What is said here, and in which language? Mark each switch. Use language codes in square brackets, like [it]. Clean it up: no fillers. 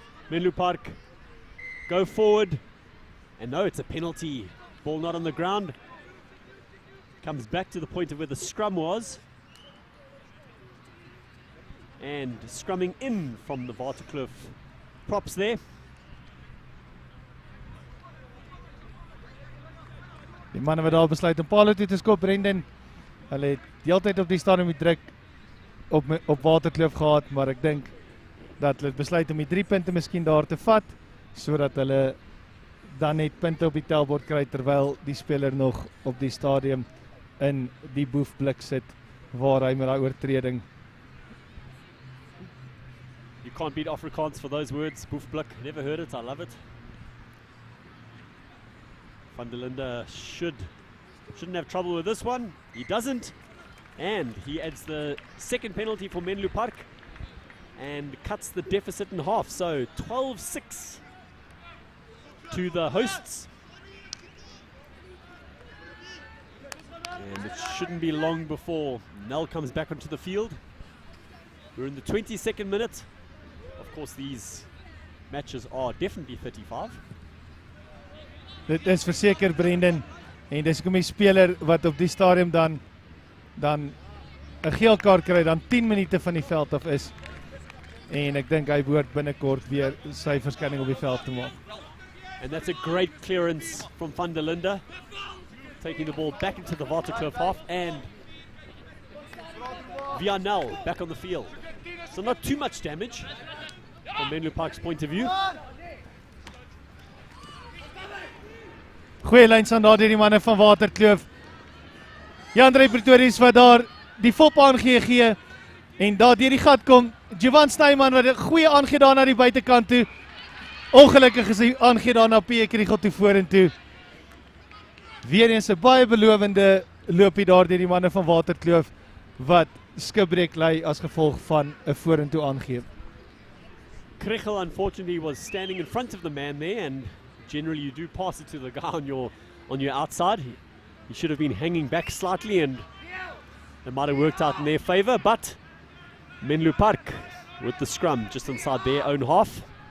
[en] Menlopark go forward, and no, it's a penalty. Ball not on the ground. Comes back to the point of where the scrum was. And scrumming in from the Waterkloof props there. [af] Die manne wat daar besluit om Paolo toe te skop, Brendan, hulle het die hele tyd op die stadium die druk op Waterkloof gehad, maar ek dink dat hulle besluit om die 3 punte miskien daar te vat, sodat hulle dan net punte op die tellbord kry, terwyl die speler nog op die stadium in die boefblik sit, waar hy met daai oortreding. [en] You can't beat Afrikaans for those words, boefblik, never heard it, I love it. Van der Linde shouldn't have trouble with this one. He doesn't, and he adds the second penalty for Menlopark and cuts the deficit in half. So 12-6 to the hosts. And it shouldn't be long before Nel comes back onto the field. We're in the 22nd minute. Of course, these matches are definitely 35. [af] Dit is verseker Brendan, en dis kom die speler wat op die stadium dan 'n geel kaart kry, dan 10 minute van die veld af is, en ek dink hy behoort binnekort weer sy verskyning op die veld te maak. [en] And that's a great clearance from Van der Linde, taking the ball back into the Waterkloof half, and Nel back on the field. So not too much damage from Menlopark's point of view. [af] Goeie lyns aan daar deur die manne van Waterkloof. Jandre Pretorius wat daar die fop aangee, en daar deur die gat kom, Jovan Snyman wat 'n goeie aangee daar na die buitekant toe. Ongelukkig is hy aangee daar na P. Kriegel toe vorentoe. Weereens 'n baie belovende loopie daar deur die manne van Waterkloof, wat skibreek ly as gevolg van 'n vorentoe aangee. [en] Kriegel unfortunately was standing in front of the man there, and generally you do pass it to the guy on your outside. He should have been hanging back slightly, and it might have worked out in their favour, but Menlopark with the scrum just inside their own half.